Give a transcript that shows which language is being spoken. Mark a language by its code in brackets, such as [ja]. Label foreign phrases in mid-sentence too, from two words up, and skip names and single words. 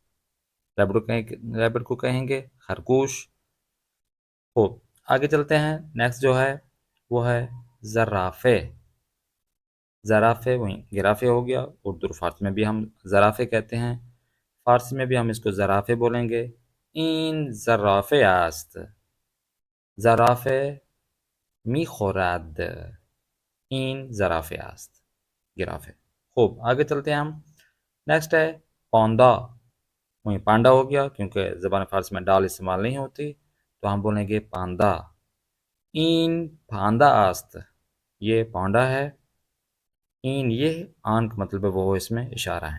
[hi] रैबिट को कहेंगे खरगोश। हो, आगे चलते हैं। नेक्स्ट जो है वो है ज़राफ़े। ज़राफ़े वहीं गिराफ़े हो गया। उर्दू और फ़ारसी में भी हम ज़राफ़े कहते हैं, फ़ारसी में भी हम इसको ज़राफ़े बोलेंगे। [fa] این زرافه است، زرافه میخورد. این زرافه است، [hi] गिराफ़े। खूब आगे चलते हैं हम। नेक्स्ट है पांडा। वहीं पांडा हो गया, क्योंकि ज़बान फ़ारसी में डाल इस्तेमाल नहीं होती, तो हम बोलेंगे पांडा। [fa] این پاندا است, [hi] ये पांडा है। इन ये आन का मतलब है वो, इसमें इशारा है।